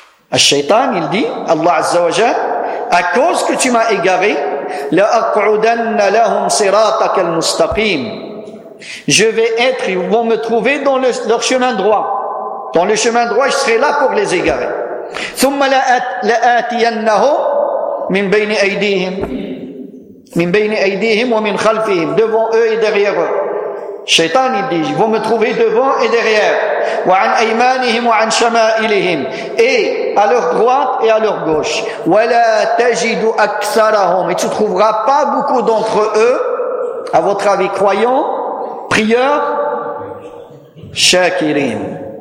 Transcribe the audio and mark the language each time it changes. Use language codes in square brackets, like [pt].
[fr] Al-Shaytan, il dit, Allah Azza wa Jal, à cause que tu m'as égaré, [ar] la aq'udanna lahum sirataka al-mustaqim. [fr] Je vais être, ils vont me trouver dans leur chemin droit. dans le chemin droit, je serai là pour les égarer. [ar] ثم لآتينهم من بين أيديهم من بين أيديهم ومن خلفهم [fr] devant eux et derrière eux. Shaitan il dit, ils vont me trouver devant et derrière. [ar] وعن أيمانهم وعن شمائلهم [fr] et à leur droite et à leur gauche. [ar] ولا تجد أكثرهم [fr] et tu trouveras pas beaucoup d'entre eux, à votre avis, croyants, prieurs, شاكرين.